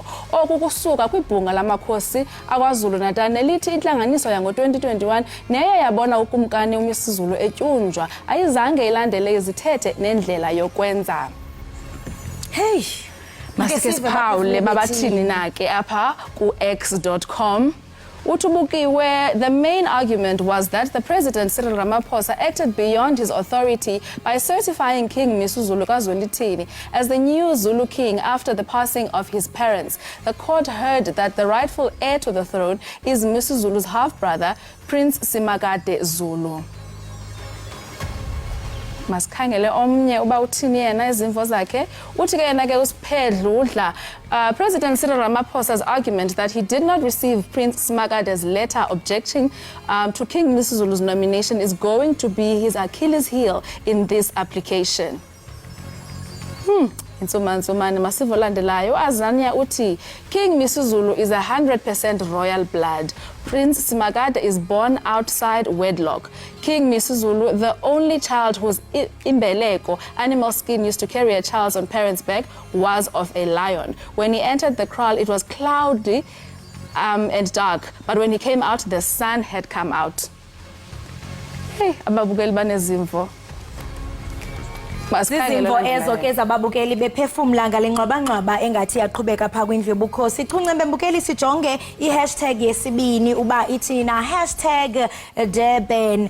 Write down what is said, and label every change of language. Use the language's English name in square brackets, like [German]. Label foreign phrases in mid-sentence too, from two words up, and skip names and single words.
[Xhosa] Oku kusuka kwibhunga lamakhosi akwaZulu Natal nelithi intlanganiso yango-2021 neye yabona ukumkani uMisuzulu etyunjwa ayizange ilandele izithethe nendlela yokwenza. Hey! Masike siphawule babathini na ke apha ku-x.com. Utubukiwe, [English] the main argument was that the President Cyril Ramaphosa acted beyond his authority by certifying King Misuzulu kaZwelithini as the new Zulu king after the passing of his parents. The court heard that the rightful heir to the throne is Misuzulu's half-brother, Prince Simakade Zulu. [Xhosa] Masikhangele omnye uba uthini yena izimvo zakhe. Uthi ke yena ke uSiphedludla, [English] President Cyril Ramaphosa's argument that he did not receive Prince Simakade's letter objecting to King Misuzulu's nomination is going to be his Achilles heel in this application. [Xhosa] Insumane masivo landelayo azania uthi [English] King Misuzulu is 100% royal blood. Prince Simakade is born outside wedlock. King Misuzulu, the only child whose imbeleko, animal skin used to carry a child on parents' back, was of a lion. When he entered the kraal, it was cloudy and dark, but when he came out, the sun had come out. [Xhosa] Hey, ababukeli banezimvo. Zizimvo ezo ke zababukeli bephefumla ngale ngxwabangxwaba engathi yaqhubeka phaa kwindlu yobukhosi. Chunce bembukeli sijonge i-hashtag yesibini uba ithina, hashtag Durban.